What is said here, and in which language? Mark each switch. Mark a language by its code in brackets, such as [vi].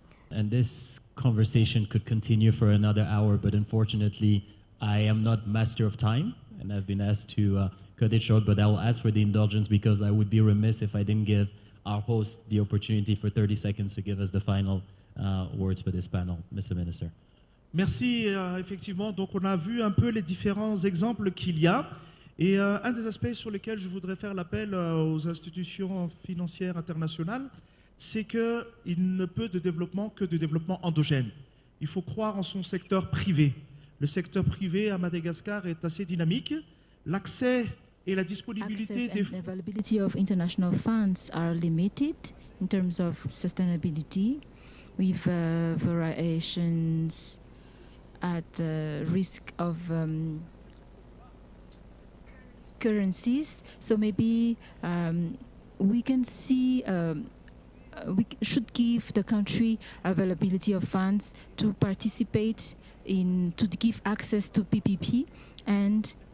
[en] And this conversation could continue for another hour, but unfortunately I am not master of time, and I've been asked to cut it short, but I will ask for the indulgence, because I would be remiss if I didn't give our host the opportunity for 30 seconds to give us the final words for this panel. Mr. Minister. [fr] Merci. Effectivement, donc on a vu un peu les différents exemples qu'il y a. Et un des aspects sur lesquels je voudrais faire l'appel aux institutions financières internationales, c'est qu'il ne peut de développement que de développement endogène. Il faut croire en son secteur privé. Le secteur privé à Madagascar est assez dynamique. L'accès et la disponibilité des fonds. [en] The availability of international funds are limited in terms of sustainability, with variations at the risk of currencies. So maybe we can see we should give the country availability of funds to participate in, to give access to PPP and